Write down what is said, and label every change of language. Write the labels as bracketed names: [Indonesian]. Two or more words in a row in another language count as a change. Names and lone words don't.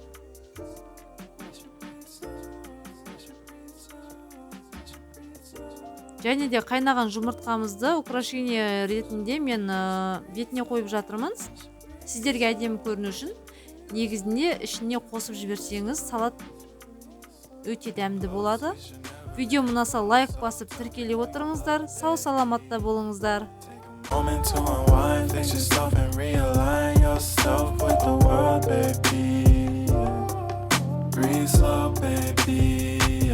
[Kazakh] Және де қайнаған жұмыртқамызды украшение ретінде мен бетіне қойып жатырмын. Сіздерге әдемі көріну үшін. Негізінде ішіне қосып жіберсеңіз, салат өте дәмді болады. Видео ұнаса лайк басып тіркеле отырыңыздар. Сау саламатта болыңыздар. [English] Moment to unwind, fix yourself and realign yourself with the world, baby. Breathe slow, baby.